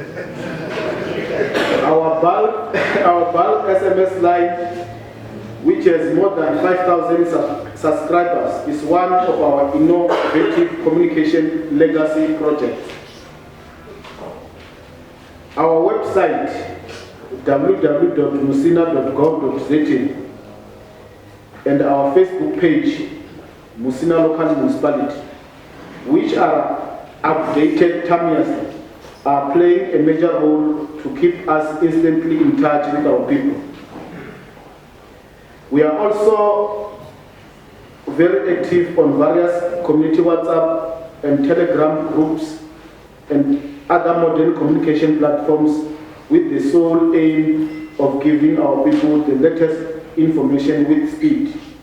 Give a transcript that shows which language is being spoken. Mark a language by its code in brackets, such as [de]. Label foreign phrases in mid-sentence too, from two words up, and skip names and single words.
[en] Our bulk SMS line, which has more than 5,000 subscribers, is one of our innovative communication legacy projects. Our website, www.musina.gov.za, and our Facebook page, Musina Local Municipality, which are updated timelessly, are playing a major role to keep us instantly in touch with our people. We are also very active on various community WhatsApp and Telegram groups and other modern communication platforms with the sole aim of giving our people the latest information with speed.